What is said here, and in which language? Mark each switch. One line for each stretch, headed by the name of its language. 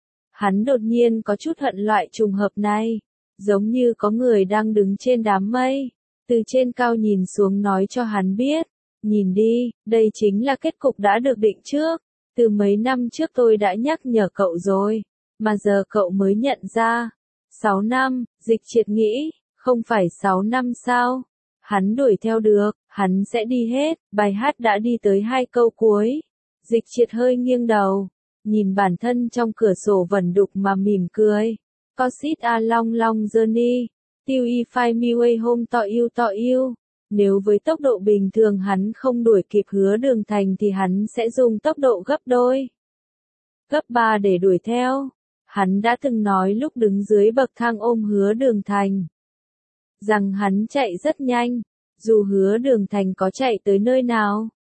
Vietnamese: Hắn đột nhiên có chút hận loại trùng hợp này, giống như có người đang đứng trên đám mây, từ trên cao nhìn xuống nói cho hắn biết, nhìn đi, đây chính là kết cục đã được định trước, từ mấy năm trước tôi đã nhắc nhở cậu rồi, mà giờ cậu mới nhận ra. 6 năm, Dịch Triệt nghĩ, không phải 6 năm sao? Hắn đuổi theo được, hắn sẽ đi hết, bài hát đã đi tới hai câu cuối. Dịch Triệt hơi nghiêng đầu. Nhìn bản thân trong cửa sổ vẩn đục mà mỉm cười.
English: Cause it's a long long journey, till I find my way home to you, to you.
Vietnamese: Nếu với tốc độ bình thường hắn không đuổi kịp Hứa Đường Thành thì hắn sẽ dùng tốc độ gấp đôi. Gấp ba để đuổi theo. Hắn đã từng nói lúc đứng dưới bậc thang ôm Hứa Đường Thành. Rằng hắn chạy rất nhanh. Dù Hứa Đường Thành có chạy tới nơi nào.